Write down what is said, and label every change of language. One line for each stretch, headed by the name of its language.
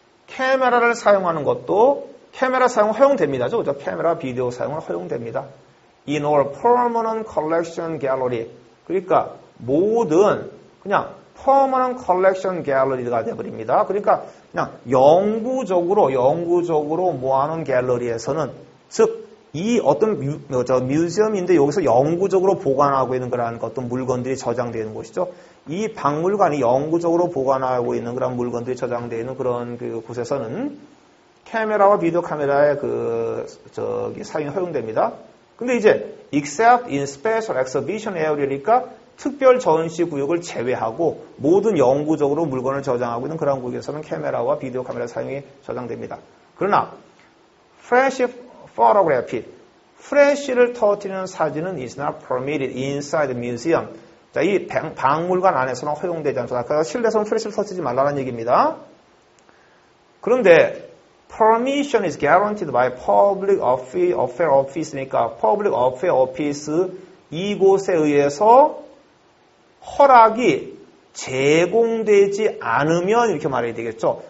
Korean: 카메라를 사용하는 것도 카메라 사용 허용됩니다. 그죠? 카메라, 비디오 사용은 허용됩니다.
English: In all permanent collection gallery.
Korean: 그러니까 모든 그냥 permanent collection gallery가 되어버립니다. 그러니까 그냥 영구적으로 모아놓은 갤러리에서는 즉 이 어떤 뮤지엄인데 여기서 영구적으로 보관하고 있는 그런 어떤 물건들이 저장되어 있는 곳이죠. 이 박물관이 영구적으로 보관하고 있는 그런 물건들이 저장되어 있는 그런 그 곳에서는 카메라와 비디오 카메라의 사용이 허용됩니다. 근데 이제
English: except in special exhibition area
Korean: 니까 특별 전시 구역을 제외하고 모든 영구적으로 물건을 저장하고 있는 그런 구역에서는 카메라와 비디오 카메라 사용이 저장됩니다.
English: 그러나 fresh photography,
Korean: 프레쉬를 터뜨리는 사진은
English: is not permitted inside the museum.
Korean: 자, 이 박물관 안에서는 허용되지 않습니다. 그래서 실내에서는 프레쉬를 터뜨리지 말라는 얘기입니다. 그런데
English: permission is guaranteed by public affair office
Korean: 니까 public affair office 이곳에 의해서 허락이 제공되지 않으면 이렇게 말해야 되겠죠.